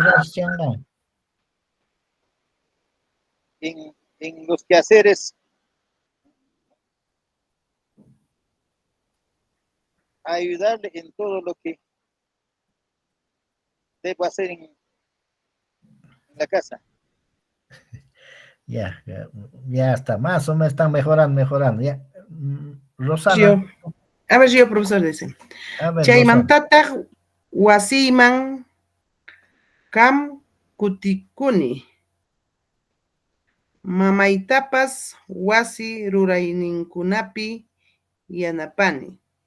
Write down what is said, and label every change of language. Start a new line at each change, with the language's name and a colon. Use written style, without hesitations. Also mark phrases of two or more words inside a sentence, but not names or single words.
Spanish: En los quehaceres a ayudarle en todo lo que debo hacer en la casa. Ya está, más o menos están mejorando. Ya. Rosana. A ver, yo, profesor, dice. A ver,
Quechua: Chaymantataq wasiman kam kutikuni. Mamaytapas wasi rurayninkunapi yanapani.